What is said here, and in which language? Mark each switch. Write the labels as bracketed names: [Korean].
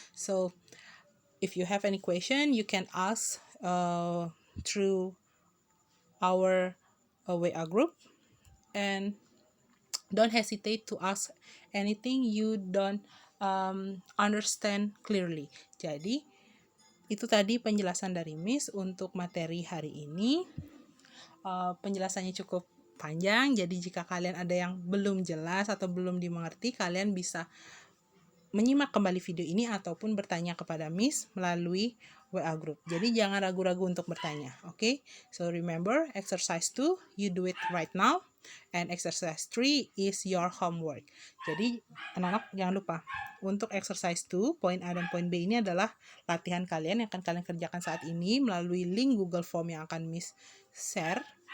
[English] So if you have any question, you can ask through our WA group, and don't hesitate to ask anything you don't understand clearly. [Indonesian] Jadi itu tadi penjelasan dari Miss untuk materi hari ini. Penjelasannya cukup panjang, jadi jika kalian ada yang belum jelas atau belum dimengerti, kalian bisa menyimak kembali video ini ataupun bertanya kepada Miss melalui WA group. Jadi jangan ragu-ragu untuk bertanya. Okay? [English] So remember, exercise 2, you do it right now. And exercise 3 is your homework. [Indonesian] Jadi anak-anak jangan lupa, untuk exercise 2, poin A dan poin B ini adalah latihan kalian yang akan kalian kerjakan saat ini melalui link Google Form yang akan Miss share.